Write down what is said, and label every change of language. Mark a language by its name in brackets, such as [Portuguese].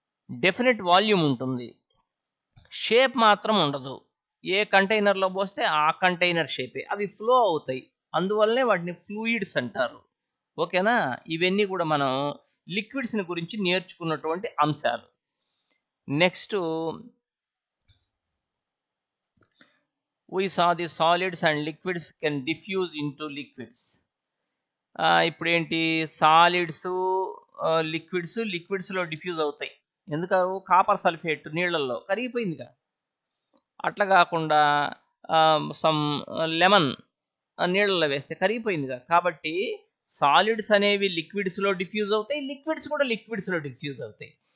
[Telugu] Definite volume ఉంటుంది, shape మాత్రం ఉండదు. ఏ కంటైనర్లో పోస్తే ఆ కంటైనర్ షేపే, అవి ఫ్లో అవుతాయి, అందువల్లనే వాటిని ఫ్లూయిడ్స్ అంటారు. ఓకేనా? ఇవన్నీ కూడా మనం లిక్విడ్స్ని గురించి నేర్చుకున్నటువంటి అంశాలు. [English] Next we saw the solids and liquids can diffuse into liquids. [Telugu] ఇప్పుడు ఏంటి, సాలిడ్స్ లిక్విడ్స్లో డిఫ్యూజ్ అవుతాయి. ఎందుకు? కాపర్ సల్ఫేట్ నీళ్ళల్లో కరిగిపోయిందిగా. అట్లా కాకుండా సమ్ లెమన్ నీళ్ళల్లో వేస్తే కరిగిపోయిందిగా. కాబట్టి సాలిడ్స్ అనేవి లిక్విడ్స్లో డిఫ్యూజ్ అవుతాయి, లిక్విడ్స్ కూడా లిక్విడ్స్లో డిఫ్యూజ్ అవుతాయి.